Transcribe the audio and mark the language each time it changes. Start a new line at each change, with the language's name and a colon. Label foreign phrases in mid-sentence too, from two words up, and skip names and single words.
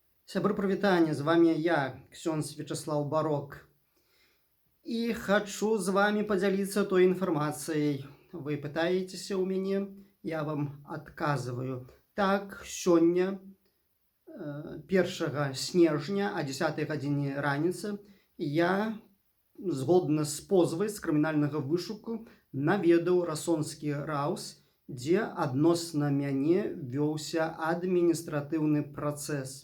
Belarusian: Сябры прывітання,
Russian: з вами я,
Belarusian: ксёндз Вячеслав Барок.
Russian: И хочу с вами поделиться той информацией. Вы пытаетесь у меня, я вам отказываю. Так,
Belarusian: сёння, 1 снежня, о 10 гадзіне раніцы, я, згодна з позвай з крымінальнага вышуку, наведаў расонскі раус, дзе адносна мяне вёўся адміністратыўны працэс.